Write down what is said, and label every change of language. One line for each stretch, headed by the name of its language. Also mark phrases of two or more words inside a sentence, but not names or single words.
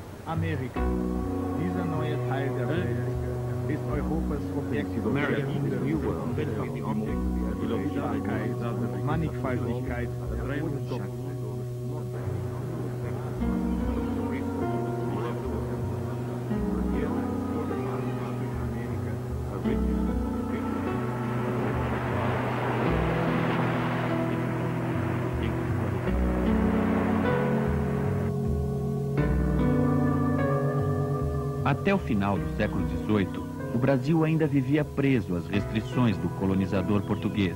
German: Amerika. Dieser neue Teil der Welt ist Europas Objekt der Vielfalt, Mannigfaltigkeit,
Portuguese: Até o final do século XVIII, o Brasil ainda vivia preso às restrições do colonizador português.